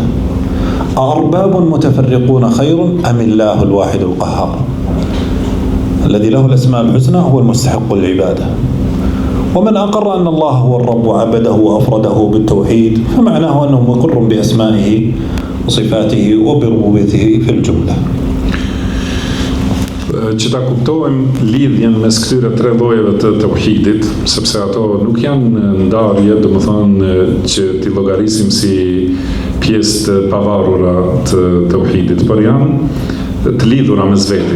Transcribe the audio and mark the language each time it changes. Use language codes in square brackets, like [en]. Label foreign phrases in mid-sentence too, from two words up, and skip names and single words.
[ar] أأرباب متفرقون خير أم الله الواحد القهار الذي له الأسماء الحسنى هو المستحق للعبادة. ومن أقر أن الله هو الرب وعبده وأفرده بالتوحيد فمعناه أنه مقر بأسمائه وصفاته وبربوبيته في الجملة. [sq] Që ta kuptojmë lidhjen mes këtyre tre llojeve të tauhidit, sepse ato nuk janë ndarje, domethënë që t'i llogarisim si pjesë të pavarura të tauhidit, por janë të lidhura mes veti.